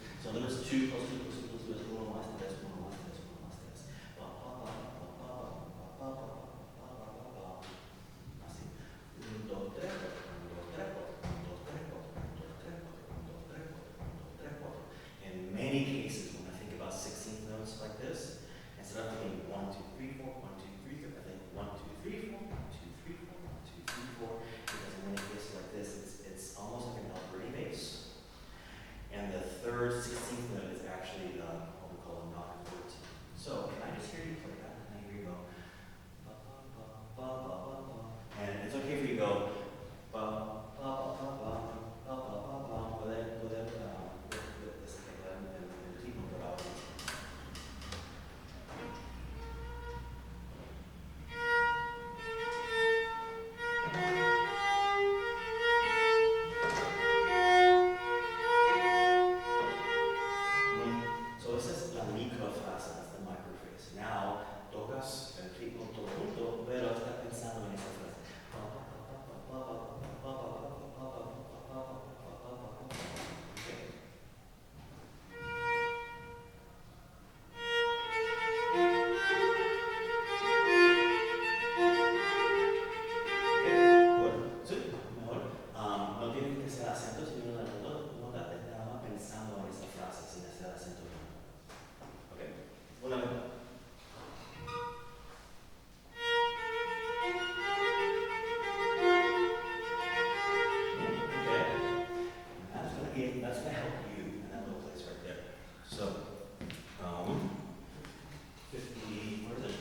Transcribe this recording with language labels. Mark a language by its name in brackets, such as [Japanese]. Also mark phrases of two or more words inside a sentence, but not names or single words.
[English] So there was two, plus two, plus two, plus two, plus [Spanish] uno más tres, uno más tres, uno más tres. Pa, pa, pa, pa, pa, pa, pa, pa, pa, pa, pa, pa, pa. Así. Un, dos, tres, cuatro, un, dos, tres, cuatro, un, dos, tres, cuatro, un, dos, tres, cuatro, un, dos, tres, cuatro, un, dos, tres, cuatro. [English] In many cases, when I think about 16th notes like this, instead of thinking 1, 2, 3, 4, 1, 2, 3, 4, I think 1, 2, 3, 4, 1, 2, 3, 4, 1, 2, 3, 4. Because in many cases like this, it's almost like an Alberti bass. And the third 16th note is actually what we call a knock 14. So can I just hear you play that? And here you go. Ba, ba, ba, ba, ba, ba, ba. And it's okay for you to go. Ba, ba, ba, ba, ba, ba, ba, ba, ba. With this thing and the team will go out. So this is [Spanish] la microfrase, [English] that's the microphrase. Now, [Spanish] tocas el ritmo todo junto, pero estás pensando en esa frase. [English] Okay. [Spanish] Mejor. Sí, mejor. No tienen que ser acentos, sino no date nada más pensando en esa frase sin hacer acento. Ok, una vez más. [English] Okay, that's gonna help you in that little place right there. So, 50, what is it?